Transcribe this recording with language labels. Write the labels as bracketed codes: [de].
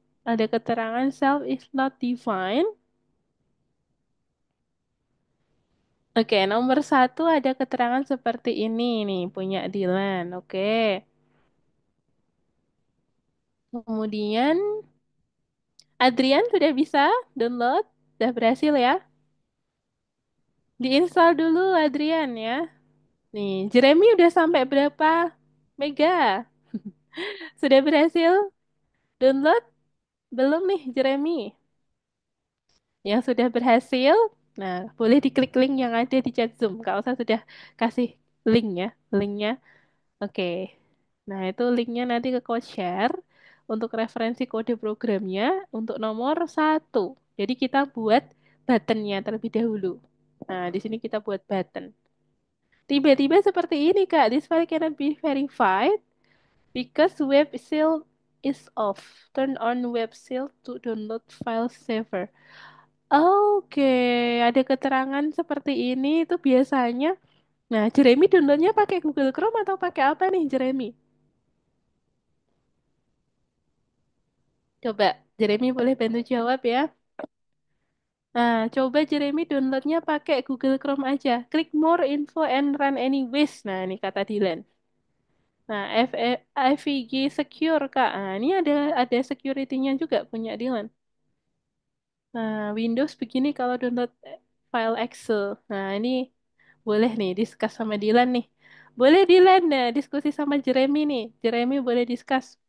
[id] Ada keterangan [en] self is not defined. [id] Oke, nomor satu ada keterangan seperti ini nih, punya Dilan. Oke. Kemudian Adrian sudah bisa download, sudah berhasil ya. Diinstal dulu Adrian ya. Nih, Jeremy udah sampai berapa mega? Sudah berhasil download? Belum nih Jeremy. Yang sudah berhasil, nah boleh diklik link yang ada di chat Zoom. Kak Osa sudah kasih link ya, linknya. Oke. Nah, itu linknya nanti ke coach share untuk referensi kode programnya untuk nomor satu. Jadi kita buat buttonnya terlebih dahulu. Nah, di sini kita buat button. Tiba-tiba seperti ini, Kak. [en] This file cannot be verified because web seal is off. Turn on web seal to download file saver. [id] Oke, ada keterangan seperti ini itu biasanya. Nah, Jeremy downloadnya pakai Google Chrome atau pakai apa nih, Jeremy? Coba, Jeremy boleh bantu jawab ya. Nah, coba Jeremy downloadnya pakai Google Chrome aja. Klik [en] more info and run anyways. [id] Nah, ini kata Dylan. Nah, FVG Secure, Kak. Nah, ini ada security-nya juga punya Dylan. Nah, Windows begini kalau download file Excel. Nah, ini boleh nih discuss sama Dylan nih. Boleh Dylan, nah, diskusi sama Jeremy nih. Jeremy boleh discuss.